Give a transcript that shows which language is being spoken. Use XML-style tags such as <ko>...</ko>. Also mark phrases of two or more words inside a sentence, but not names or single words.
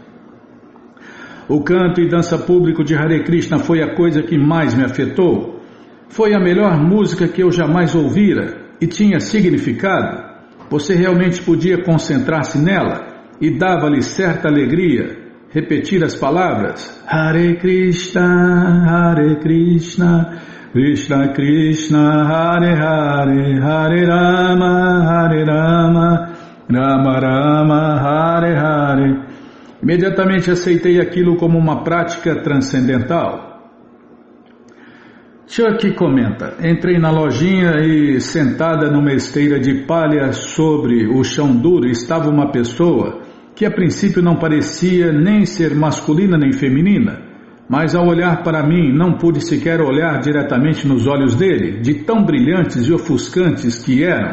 <pt>O canto e dança público de Hare Krishna foi a coisa que mais me afetou. Foi a melhor música que eu jamais ouvira e tinha significado. Você realmente podia concentrar-se nela e dava-lhe certa alegria repetir as palavras</pt> <sa>Hare Krishna, Krishna Krishna, Hare Hare, Hare Rama, Rama Rama, Hare Hare.</sa> <pt>Imediatamente aceitei aquilo como uma prática transcendental. Chuck comenta: entrei na lojinha e, sentada numa esteira de palha sobre o chão duro, estava uma pessoa que a princípio não parecia nem ser masculina nem feminina, mas ao olhar para mim não pude sequer olhar diretamente nos olhos dele, de tão brilhantes e ofuscantes que eram.</pt>